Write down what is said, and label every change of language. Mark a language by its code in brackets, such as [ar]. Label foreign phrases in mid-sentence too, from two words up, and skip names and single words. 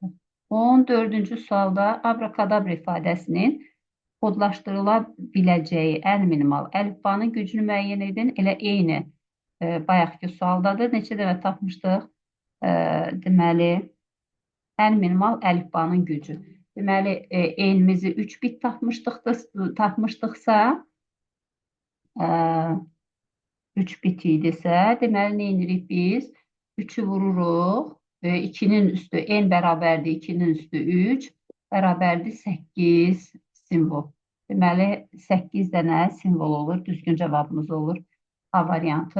[az] 14-cü sualda abrakadabra ifadəsinin kodlaşdırıla biləcəyi ən minimal əlifbanın gücünü müəyyən edin. Elə eyni bayaqki sualdadır. Neçə dənə tapmışdıq? Deməli, ən minimal əlifbanın gücü. Deməli, enimizi 3 bit tapmışdıqsa, 3 bit idisə, deməli, nə edirik biz? 3-ü vururuq. 2-nin üstü n bərabərdir, 2-nin üstü 3 bərabərdir 8 simvol. Deməli, 8 dənə simvol olur. Düzgün cavabımız olur A variantı.